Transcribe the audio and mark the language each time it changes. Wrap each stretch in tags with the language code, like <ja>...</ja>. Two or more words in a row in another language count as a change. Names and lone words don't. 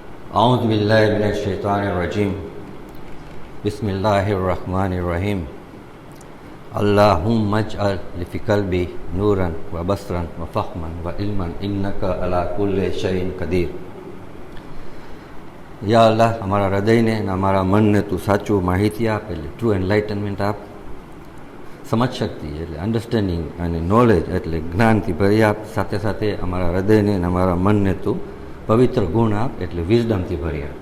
<ar>أعوذ بالله من الشيطان الرجيم بسم الله الرحمن الرحيم اللهم اجعل في قلبي نورا وبصرا وفهما وعلما إنك على كل شيء قدير.</ar> <gu>યા અલ્લાહ, અમારા હૃદયને અને અમારા મનને તું સાચું માહિતી આપ, એટલે</gu> <en>true enlightenment</en> <gu>આપ. સમજ શક્તિ એટલે અન્ડરસ્ટેન્ડિંગ અને નોલેજ એટલે જ્ઞાનથી ભરી આપ. સાથે સાથે અમારા હૃદયને અને અમારા મનને તું પવિત્ર ગુણ આપ, એટલે વિઝડમથી ભરી આપ.</gu>